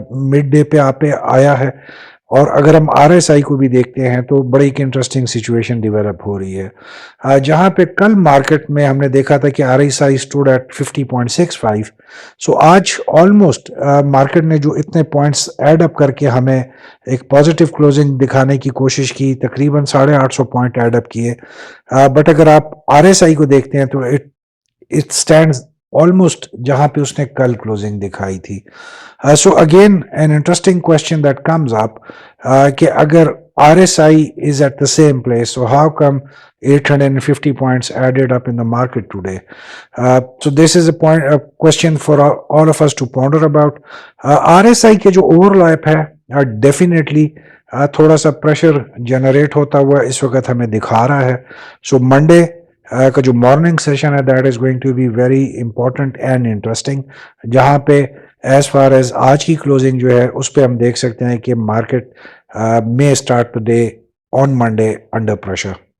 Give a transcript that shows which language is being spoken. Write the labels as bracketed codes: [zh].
[ur] Mid day پہ آیا ہے, اور اگر ہم آر ایس آئی کو بھی دیکھتے ہیں تو بڑی ایک انٹرسٹنگ سچویشن ڈیولپ ہو رہی ہے, جہاں پہ کل مارکیٹ میں ہم نے دیکھا تھا کہ R S I stood at 50.65, سو آج آلموسٹ مارکیٹ نے جو اتنے پوائنٹس ایڈ اپ کر کے ہمیں ایک پازیٹیو کلوزنگ دکھانے کی کوشش کی, تقریباً 850 پوائنٹ ایڈ اپ کیے, بٹ اگر آپ آر ایس آئی کو دیکھتے ہیں تو [en] it stands almost [ur] جہاں پہ اس نے کل کلوزنگ دکھائی تھی. [en] So again an interesting question that comes up کہ اگر R S I is at the same place, so how come 850 points added up in the market today? So this is a question for all of us to ponder about. [ur] RSI کے جو over لیپ ہے definitely تھوڑا سا pressure generate ہوتا ہوا اس وقت ہمیں دکھا رہا ہے. سو منڈے کا جو مارننگ سیشن ہے [en] that is going to be very important and interesting, [ur] جہاں پہ ایز فار ایز آج کی کلوزنگ جو ہے اس پہ ہم دیکھ سکتے ہیں کہ market [en] may start the day on Monday under pressure.